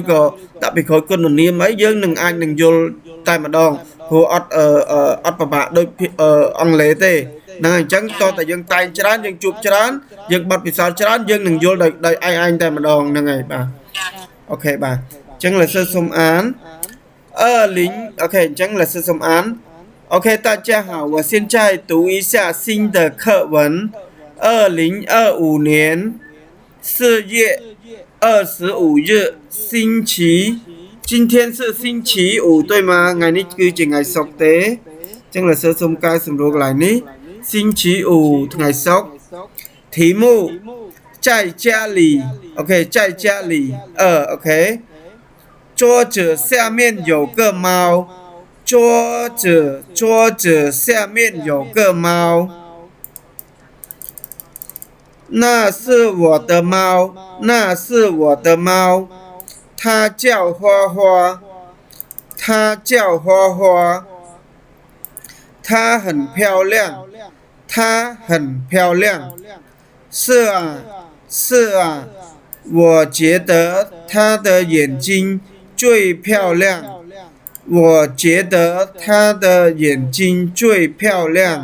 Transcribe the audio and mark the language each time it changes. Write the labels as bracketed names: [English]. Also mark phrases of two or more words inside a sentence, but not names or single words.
[Khmer] ក៏ដាក់ពីក្រោយគុណនាមអីយើងនឹងអាចនឹងយល់តែម្ដងព្រោះអត់ពិបាកដូចអង់គ្លេសទេហ្នឹងអញ្ចឹងតោះតែយើងតែងច្រើនយើងជួបច្រើនយើងបត់ពិសោធន៍ច្រើនយើងនឹងយល់ដោយឯងតែម្ដងហ្នឹងហើយបាទអូខេបាទអញ្ចឹងលោកសិស្សសូមអាន零 OK អញ្ចឹងលោកសិស្សសូមអាន OK [Chinese] 大家好我现在读一下新的课文 2025年4月25日星期今天是星期五对吗 [Khmer] ថ្ងៃនេះគឺជាថ្ងៃសុក្រទេអញ្ចឹងលោកសិស្សសូមកែសម្រួលកន្លែងនេះ [Chinese] 星期五 [Khmer] ថ្ងៃសុក្រ [Chinese] 题目在家里 OK 在家里OK桌子下面有个猫桌子下面有个猫那是我的猫那是我的猫它叫花花它叫花花它很漂亮它很漂亮是啊是啊我觉得它的眼睛最漂亮我觉得他的眼睛最漂亮